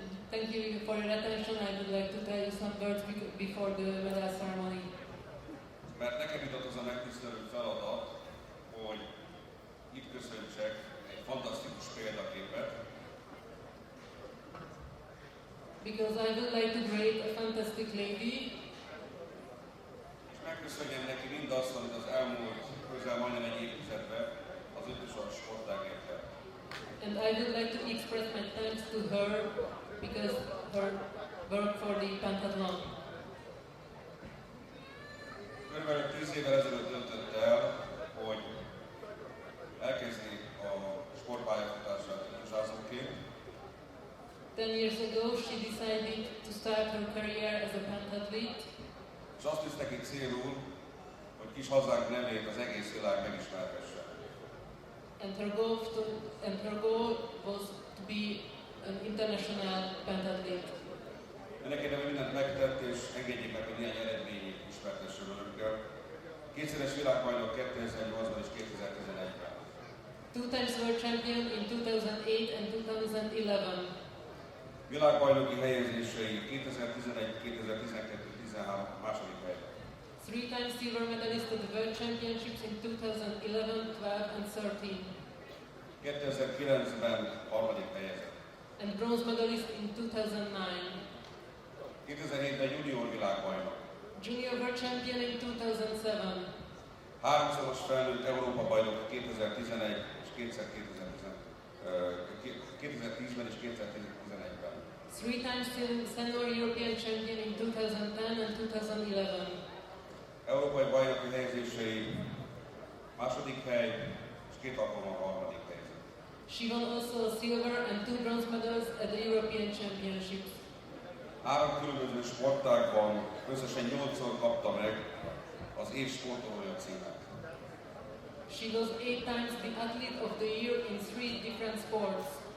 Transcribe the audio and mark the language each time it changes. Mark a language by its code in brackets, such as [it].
[en] Thank you for your attention. I would like to tell you some words before the medal ceremony. [hu] Mert nekem jutott az a megtisztelő feladat, hogy itt köszöntsek egy fantasztikus példaképet. [en] Because I would like to greet a fantastic lady. [hu] És megköszönjem neki mindazt, amit az elmúlt közel majdnem egy évtizedben az ötösas sportágért tett. [en] And I would like to express my thanks to her because her work for the pentathlon. [hu] Körülbelül 10 évvel ezelőtt döntött el, hogy elkezdi a sportpályafutását ötösázóként. [en] 10 years ago, she decided to start her career as a pentathlete. [hu] És azt tűzte ki célul, hogy kis hazánk nevét az egész világ megismerhesse. [en] And her goal was to be an international pentathlete. [hu] Ennek érdemben mindent megtett, és engedjék meg, hogy néhány eredményét ismertessem önökkel. Kétszeres világbajnok 2008-ban és 2011-ben. [en] 2 times world champion in 2008 and 2011. [hu] Világbajnoki helyezései 2011, 2012, 13 második helyben. [en] 3 times silver medalist at the World Championships in 2011, 12 and 13. [hu] 2009-ben harmadik helyezett. [en] And bronze medalist in 2009. [hu] 2007-ben junior világbajnok. [en] Junior World Champion in 2007. [hu] Háromszoros felnőtt Európa bajnok 2011 és 2010-ben és 2011-ben. [en] 3 times senior European Champion in 2010 and 2011. [hu] Európai bajnoki helyezései második hely és 2 alkalommal harmadik helyzet. [en] She won also a silver and 2 bronze medals at the European Championships. [hu] 3 különböző sportágban összesen 8-szor kapta meg az év sportolója címet. [en] She was 8 times the Athlete of the Year in 3 different sports.